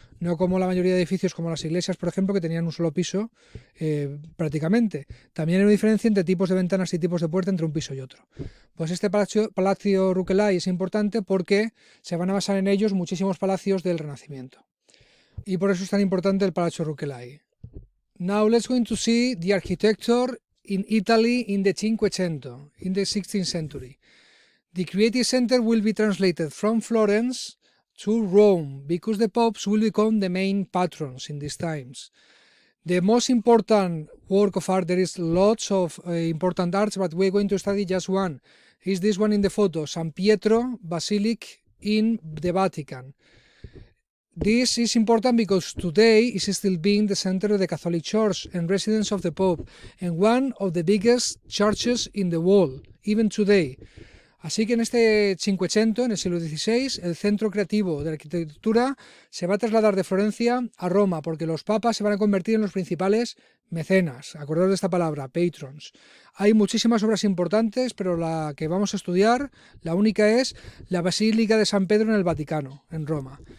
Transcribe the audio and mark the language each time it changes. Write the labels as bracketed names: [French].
[Spanish] No como la mayoría de edificios, como las iglesias, por ejemplo, que tenían un solo piso prácticamente. También hay una diferencia entre tipos de ventanas y tipos de puerta entre un piso y otro. Pues este Palacio Rucellai es importante porque se van a basar en ellos muchísimos palacios del Renacimiento. Y por eso es tan importante el Palacio Rucellai. [English] Now let's go to see the architecture in Italy in the Cinquecento, in the 16th century. The Creative Center will be translated from Florence to Rome, because the popes will become the main patrons in these times. The most important work of art, there is lots of important arts, but we're going to study just one. Is this one in the photo, San Pietro Basilic in the Vatican. This is important because today is still being the center of the Catholic Church and residence of the Pope, and one of the biggest churches in the world, even today. [Spanish] Así que en este Cinquecento, en el siglo XVI, el centro creativo de la arquitectura se va a trasladar de Florencia a Roma, porque los papas se van a convertir en los principales mecenas. Acordaos de esta palabra, patrons. Hay muchísimas obras importantes, pero la que vamos a estudiar, la única es la Basílica de San Pedro en el Vaticano, en Roma.